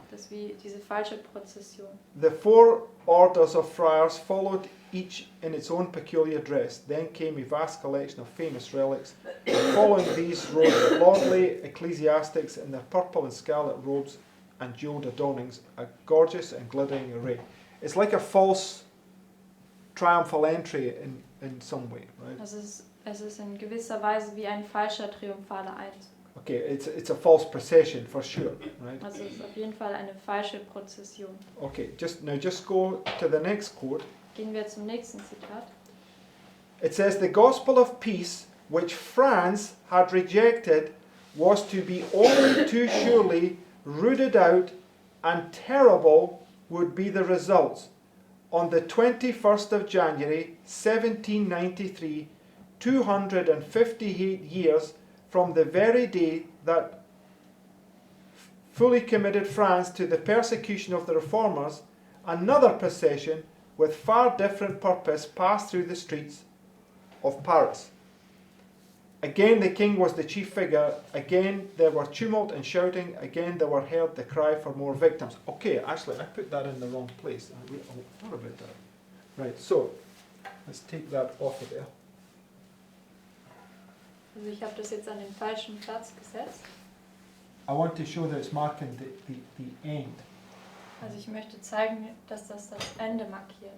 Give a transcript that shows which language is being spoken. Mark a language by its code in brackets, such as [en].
[de] Das ist wie diese falsche Prozession. [en] The four orders of friars followed, each in its own peculiar dress. Then came a vast collection of famous relics. Following these rode the lordly ecclesiastics in their purple and scarlet robes and jewelled adornings, a gorgeous and glittering array. It's like a false triumphal entry in some way, right? [de] Es ist in gewisser Weise wie ein falscher triumphaler Einzug. [en] Okay, it's a false procession for sure, right? [de] Also es ist auf jeden Fall eine falsche Prozession. [en] Okay, just go to the next quote. [de] Gehen wir zum nächsten Zitat. [en] It says, the gospel of peace, which France had rejected, was to be only too surely rooted out, and terrible would be the results. On the 21st of January 1793, 258 years from the very day that fully committed France to the persecution of the reformers, another procession with far different purpose passed through the streets of Paris. Again the king was the chief figure, again there were tumult and shouting, again there were heard the cry for more victims. Okay, actually I put that in the wrong place. I thought about that. Right, so let's take that off of there. [de] Also ich habe das jetzt an den falschen Platz gesetzt. [en] I want to show that it's marking the end. [de] Also ich möchte zeigen, dass das das Ende markiert.